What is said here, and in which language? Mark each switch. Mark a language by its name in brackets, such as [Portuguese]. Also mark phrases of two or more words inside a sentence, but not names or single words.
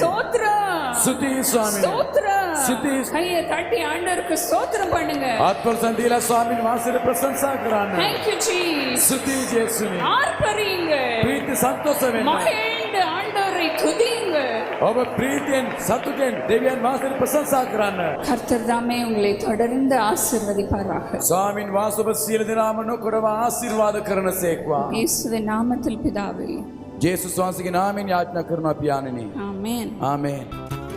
[Tamil] ஸ்தோத்திரம். [Sinhala] ස්තුතියි ස්වාමිනේ. [Tamil] ஸ்தோத்திரம். [Sinhala] ස්තුතියි. [Tamil] கையை தட்டி ஆண்டவருக்கு ஸ்தோத்திரம் பண்ணுங்க. [Sinhala] ආත්මසන් දීලා ස්වාමීන් වහන්සේට ප්‍රශංසා කරන්න. [English] Thank you Jesus. [Sinhala] ස්තුතියි ජේසුනේ. [Tamil] ஆர்ப்பரிங்க. [Sinhala] ප්‍රීති සන්තෝෂ වෙන්න. [Tamil] மகிழ்ந்து ஆண்டவரை துதியுங்க. [Sinhala] ඔබ ප්‍රීතියෙන් සතුටෙන් දෙවියන් වහන්සේට ප්‍රශංසා කරන්න. [Tamil] கர்த்தர் தாமே உங்களை தொடர்ந்து ஆசீர்வதிப்பாராக. [Sinhala] ස්වාමින් වහන්සේ ඔබ සියලු දෙනාම නොකරව ආශිර්වාද කරනසේක්වා. [Tamil] இயேசுவின் நாமத்தில் பிதாவே. [Sinhala] ජේසුස් වහන්සේගේ නාමයෙන් යාඥා කරනවා පියාණෙනි. [Tamil] ஆமென். [Sinhala] ආමේන්.